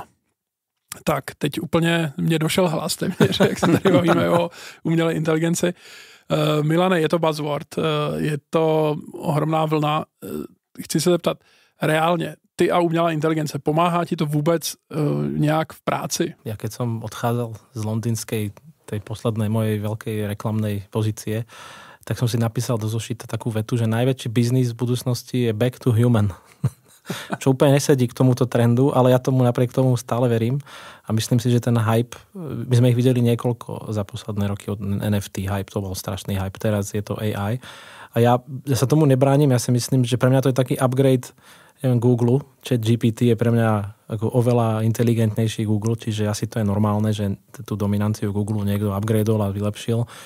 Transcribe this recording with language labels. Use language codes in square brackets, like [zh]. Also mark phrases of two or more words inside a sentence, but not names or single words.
[cs] Tak, teď úplně mě došel hlas téměř, jak se tady bavíme o umělé inteligenci. Milane, je to buzzword, je to ohromná vlna. Chci se zeptat, reálně, ty a umělá inteligence, pomáhá ti to vůbec nějak v práci? [sk] Ja keď som odchádzal z londýnskej, tej poslednej mojej veľkej reklamnej pozície, tak som si napísal do zošita takú vetu, že najväčší biznis v budúcnosti je [en] back to human. [sk] Čo úplne nesedí k tomuto trendu, ale ja tomu napriek tomu stále verím a myslím si, že ten hype, my sme ich videli niekoľko za posledné roky od NFT hype, to bol strašný hype, teraz je to AI a ja sa tomu nebránim, ja si myslím, že pre mňa to je taký upgrade Google, ChatGPT je pre mňa ako oveľa inteligentnejší Google, čiže asi to je normálne, že tú dominanciu Google niekto upgradeol a vylepšil.